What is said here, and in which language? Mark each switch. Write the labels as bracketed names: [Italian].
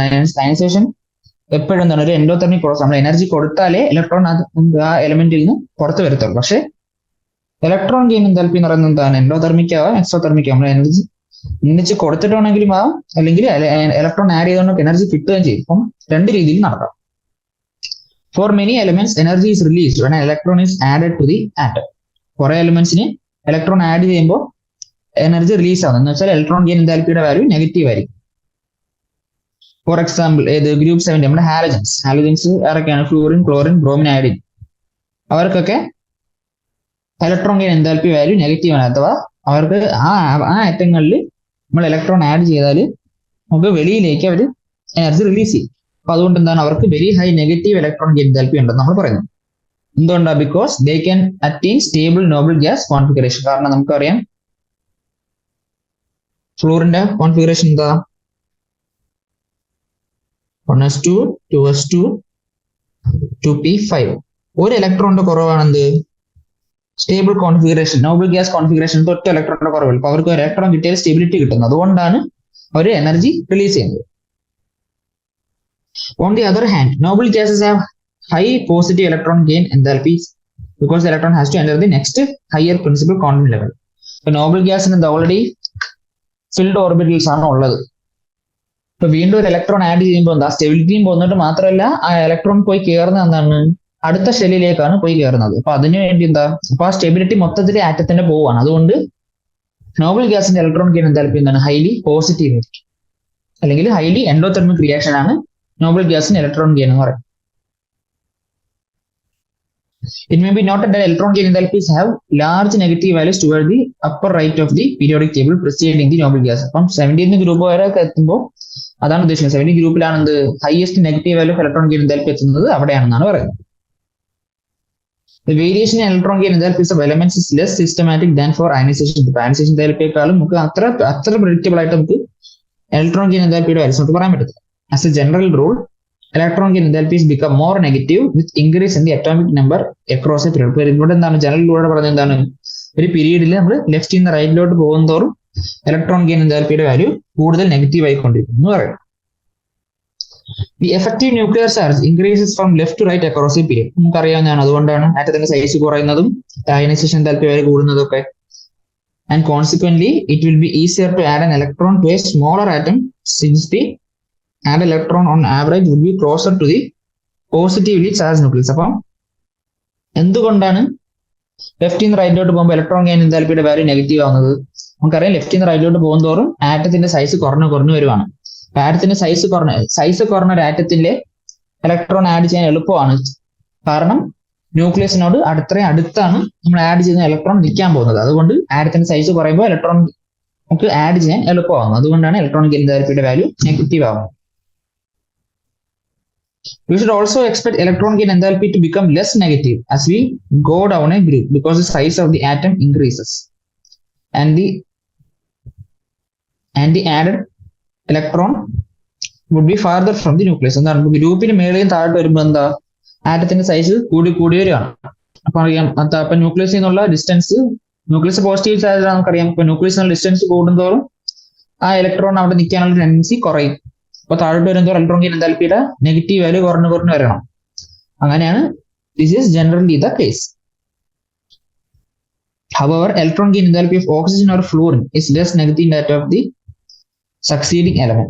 [Malayalam] Ionisation എപ്പോഴും എന്താണ് ഒരു എൻഡോതെർമിക് പ്രോസസ്. നമ്മൾ എനർജി കൊടുത്താലേ ഇലക്ട്രോൺ ആ എലമെന്റിൽ നിന്ന് പുറത്ത് വരത്തുള്ളൂ. പക്ഷെ ഇലക്ട്രോൺ ഗെയിൻ എന്തൽപി എന്ന് പറയുന്നത് എന്താണ്? എൻഡോതെർമിക് ആവാം, എക്സോതെർമിക് ആവാം. നമ്മൾ എനർജി ഒന്നിച്ച് കൊടുത്തിട്ടാണെങ്കിലും ആവാം, അല്ലെങ്കിൽ ഇലക്ട്രോൺ ആഡ് ചെയ്തുകൊണ്ട് എനർജി കിട്ടുകയും ചെയ്യും. അപ്പം രണ്ട് രീതിയിൽ നടക്കാം. [English] For many elements, energy is released when an electron is added to the atom. [Malayalam] കുറെ എലിമെന്റ്സിന് ഇലക്ട്രോൺ ആഡ് ചെയ്യുമ്പോൾ എനർജി റിലീസ് ആവുന്നത് എന്ന് വെച്ചാൽ ഇലക്ട്രോൺ ഗെയിൻ എന്തൽപിയുടെ വാല്യൂ നെഗറ്റീവ് ആയിരിക്കും. ഫോർ എക്സാമ്പിൾ ഗ്രൂപ്പ് 7 നമ്മുടെ ഹാലജൻസ് ആരൊക്കെയാണ്? Fluorine, chlorine, bromine, iodine. അവർക്കൊക്കെ electron gain enthalpy value negative ആണ്. അഥവാ അവർക്ക് ആ ആറ്റങ്ങളിൽ നമ്മൾ ഇലക്ട്രോൺ ആഡ് ചെയ്താൽ നമുക്ക് വെളിയിലേക്ക് അവർ എനർജി റിലീസ് ചെയ്യും. അപ്പൊ അതുകൊണ്ട് എന്താണ് അവർക്ക് very high negative electron gain enthalpy ഉണ്ടെന്ന് നമ്മൾ പറയുന്നത്. എന്തുകൊണ്ടാണ്? [English] Because they can attain stable noble gas configuration. [Malayalam] കാരണം നമുക്കറിയാം ഫ്ലൂറിന്റെ കോൺഫിഗറേഷൻ എന്താ? [English] 1s2 2s2 2p5. [Malayalam] ഒരു ഇലക്ട്രോണിന്റെ കുറവാണ് എന്ത്? Stable configuration, noble gas configuration. ഒറ്റ ഇലക്ട്രോണിന്റെ കുറവില്ല. അപ്പൊ അവർക്ക് ഒരു ഇലക്ട്രോൺ കിട്ടിയാൽ സ്റ്റെബിലിറ്റി കിട്ടുന്നത്. അതുകൊണ്ടാണ് അവർ എനർജി റിലീസ് ചെയ്യുന്നത്. [English] On the other hand, noble gases have high positive electron gain enthalpies because the electron has to enter the next higher principal quantum level. So noble gas in already filled orbitals [Malayalam] ആണ് ഉള്ളത്. ഇപ്പൊ വീണ്ടും ഒരു electron add ചെയ്യുമ്പോൾ എന്താ സ്റ്റെബിലിറ്റിയും പോകുന്നിട്ട് മാത്രമല്ല ആ electron പോയി കയറുന്നത് എന്താണ്? അടുത്ത ഷെല്ലിലേക്കാണ് പോയി കയറുന്നത്. അപ്പൊ അതിനു വേണ്ടി എന്താ? അപ്പൊ ആ സ്റ്റെബിലിറ്റി മൊത്തത്തിൽ ആറ്റത്തിന്റെ പോവാണ്. അതുകൊണ്ട് നോബൽ ഗ്യാസിന്റെ ഇലക്ട്രോൺ ഗെയിൻ എന്തൽപി എന്താണ്? ഹൈലി പോസിറ്റീവ് അല്ലെങ്കിൽ ഹൈലി എൻഡോതെർമിക് റിയാക്ഷൻ ആണ് നോബൽ ഗ്യാസിന് ഇലക്ട്രോൺ ഗെയിൻ എന്ന് പറയും. [English] It may be noted that electron gain enthalpies have large negative values toward the upper right of the periodic table preceding the noble gas. [Malayalam] അപ്പം 17th group വരെ എത്തുമ്പോൾ അതാണ് ഉദ്ദേശിക്കുന്നത്. 17th ഗ്രൂപ്പിലാണ് എന്ത് highest negative value of electron gain enthalpy എത്തുന്നത് അവിടെയാണെന്നാണ് പറയുന്നത്. [English] The variation in electron gain enthalpies of elements is less systematic than for ionization. [Malayalam] Ionization enthalpiയേക്കാളും നമുക്ക് അത്ര predictable ആയിട്ട് നമുക്ക് ഇലക്ട്രോൺ ഗെയിൻ enthalpiയുടെ വാല്യൂസ് നമുക്ക് പറയാൻ പറ്റത്തില്ല. [English] As a general rule, electron gain enthalpies become more negative with increase in the atomic number across a period. [Malayalam] ഇവിടെ എന്താണ് general റൂളോട് പറഞ്ഞത്? എന്താണ് ഒരു പീരീഡിൽ നമ്മൾ ലെഫ്റ്റിൽ നിന്ന് റൈറ്റിലോട്ട് പോകുന്നതോറും ഇലക്ട്രോൺ ഗെയിൻ എന്തൽപിയുടെ വാല്യൂ കൂടുതൽ നെഗറ്റീവ് ആയിക്കൊണ്ടിരിക്കും എന്ന് പറയുന്നത്. [English] The effective nuclear charge increases from left to right across a period. [Malayalam] നമുക്കറിയാവുന്നതാണ്. അതുകൊണ്ടാണ് ആറ്റത്തിന്റെ സൈസ് കുറയുന്നതും അയനൈസേഷൻ എന്തൽപി വാല്യൂ കൂടുന്നതും ഒക്കെ. [English] And consequently, it will be easier to add an electron to a smaller atom since the add electron on average would be closer to the positively charged nucleus. [Malayalam] അപ്പം എന്തുകൊണ്ടാണ് ലെഫ്റ്റിൽ നിന്ന് റൈറ്റിലോട്ട് പോകുമ്പോൾ electron gain എന്തൽപിയുടെ value negative ആവുന്നത്? നമുക്കറിയാം ലെഫ്റ്റിൽ നിന്ന് റൈറ്റിലോട്ട് പോകുന്നതോറും ആറ്റത്തിന്റെ size കുറഞ്ഞു വരുവാണ്. ആറ്റത്തിന്റെ സൈസ് കുറഞ്ഞ ഒരു ആറ്റത്തിന്റെ ഇലക്ട്രോൺ ആഡ് ചെയ്യാൻ എളുപ്പമാണ്. കാരണം ന്യൂക്ലിയസിനോട് അടുത്താണ് നമ്മൾ ആഡ് ചെയ്യുന്ന ഇലക്ട്രോൺ നിൽക്കാൻ പോകുന്നത്. അതുകൊണ്ട് ആറ്റത്തിന്റെ സൈസ് കുറയുമ്പോൾ ഇലക്ട്രോൺ നമുക്ക് ആഡ് ചെയ്യാൻ എളുപ്പമാകുന്നു. അതുകൊണ്ടാണ് ഇലക്ട്രോൺ ഗെയിൻ എന്തൽപിയുടെ വാല്യൂ നെഗറ്റീവ് ആവുന്നത്. [English] We should also expect electron gain enthalpy to become less negative as we go down a group because the size of the atom increases and the added electron would be farther from the nucleus. [Malayalam] എന്താണ് ഗ്രൂപ്പിന് മേലെയും താഴോട്ട് വരുമ്പോൾ എന്താ ആറ്റത്തിന്റെ size കൂടി വരികയാണ്. അപ്പൊ അറിയാം അപ്പൊ ന്യൂക്ലിയസിൽ നിന്നുള്ള ഡിസ്റ്റൻസ്, ന്യൂക്ലിയസ് പോസിറ്റീവ് ചാർജ് നമുക്കറിയാം. ഇപ്പൊ ന്യൂക്ലിയസിനുള്ള ഡിസ്റ്റൻസ് കൂടുന്തോറും ആ ഇലക്ട്രോൺ അവിടെ നിൽക്കാനുള്ള ടെൻഡൻസി കുറയും. അപ്പൊ താഴോട്ട് വരുമ്പോൾ ഇലക്ട്രോൺ ഗെയിൻ എൻതാൽപ്പിയുടെ നെഗറ്റീവ് വാല്യൂ കുറഞ്ഞു കുറഞ്ഞു വരണം. അങ്ങനെയാണ് [English] This is generally the case. However, electron gain enthalpy of oxygen or fluorine is less negative than that of the succeeding element.